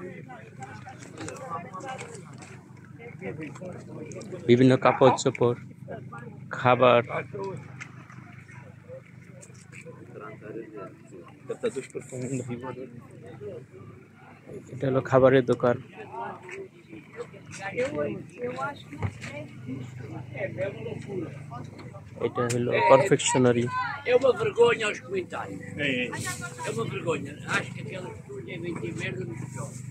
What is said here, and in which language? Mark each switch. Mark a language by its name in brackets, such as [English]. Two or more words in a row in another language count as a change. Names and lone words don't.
[Bangla] বিভিন্ন কাপড় চোপড়, খাবার, এটা হলো খাবারের দোকান। এটা হলো কনফেকশনারি। [Portuguese] É uma vergonha aos comentários. É uma vergonha. Acho que aquela pessoa devem ter merda no chão.